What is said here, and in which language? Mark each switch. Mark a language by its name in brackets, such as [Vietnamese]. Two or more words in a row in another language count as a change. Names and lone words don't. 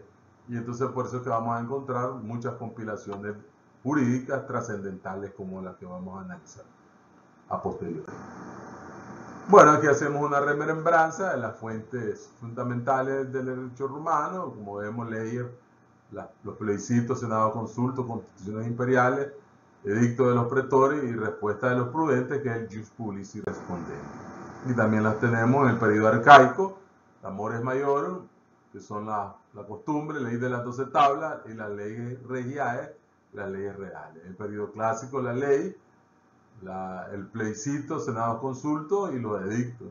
[Spanish] Y entonces por eso es que vamos a encontrar muchas compilaciones jurídicas trascendentales como las que vamos a analizar a posteriori. Bueno, aquí hacemos una remembranza de las fuentes fundamentales del derecho romano, como vemos leyes, los plebiscitos, senado, consulto, constituciones imperiales, edicto de los pretores y respuesta de los prudentes, que es el [Latin] jus publici respondendi. [Spanish] Y también las tenemos en el periodo arcaico, la [Latin] mores maiorum, [Spanish] que son la costumbre, ley de las 12 tablas, y las leyes regiae, las leyes reales. En el periodo clásico, la ley, el plebiscito, senado, consulto y los edictos.